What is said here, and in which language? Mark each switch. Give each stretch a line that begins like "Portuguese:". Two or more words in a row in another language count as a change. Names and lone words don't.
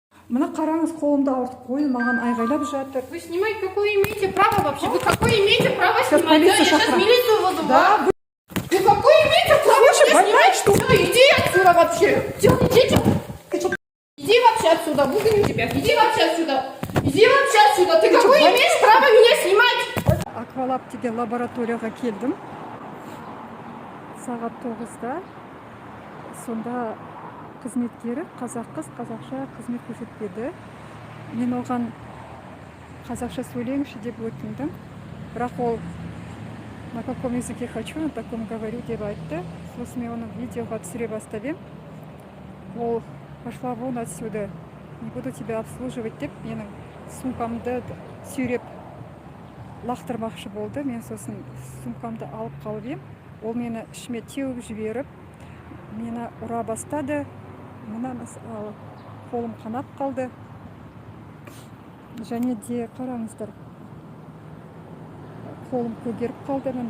Kazakh: Мына қараңыз, қолымды ауыртып қойды, маған айғайлап жатыр.
Russian: Вы снимаете, какое имеете право вообще? Вы какое имеете право Сейчас снимать? Да, я полицию сейчас шахрам. милицию вызываю. Да, Вы какое имеете право Слушай, меня больная, снимать? что ли? Да, иди отсюда вообще. Все, идите. Иди вообще отсюда, выгоню тебя. Иди вообще отсюда. Иди вообще отсюда. Ты какое что, имеешь право меня снимать?
Kazakh: Аквалаб деген лабораторияға келдім. Сағат 9-да. Сонда қызметкері қазақ қыз қазақша қызмет көрсетпеді. Мен оған қазақша сөйлеңші деп өтіндім. Бірақ ол
Russian: на каком языке хочу, на таком говорю
Kazakh: деп айтты. Сосын мен оны видеоға түсіре бастап. Ол
Russian: пошла вон отсюда, не буду тебя обслуживать
Kazakh: деп менің сумкамды сүйреп лақтырмақшы болды. Мен сосын сумкамды алып қалып ем. Ол мені ішіме теуіп жіберіп, мені ұра бастады. Мына қолым қанап қалды. Және де қараңыздар, қолым көгеріп қалды.